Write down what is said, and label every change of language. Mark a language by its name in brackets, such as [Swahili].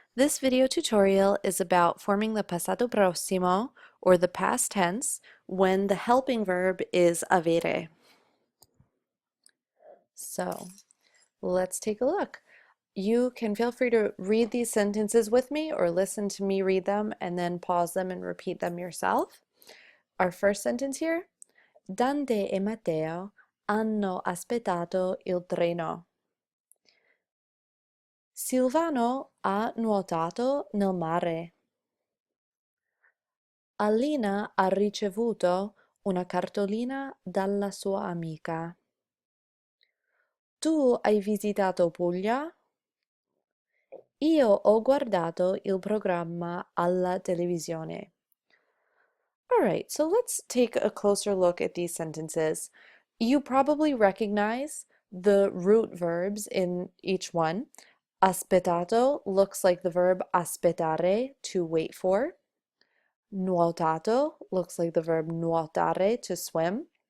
[English] This video tutorial is about forming the passato prossimo, or the past tense, when the helping verb is avere. So, let's take a look. You can feel free to read these sentences with me or listen to me read them and then pause them and repeat them yourself. Our first sentence here, [Italian] Dante e Matteo hanno aspettato il treno. Silvano ha nuotato nel mare. Alina ha ricevuto una cartolina dalla sua amica. Tu hai visitato Puglia? Io ho guardato il programma alla televisione. [English] All right, so let's take a closer look at these sentences. You probably recognize the root verbs in each one. Aspettato looks like the verb aspettare, to wait for. Nuotato looks like the verb nuotare, to swim.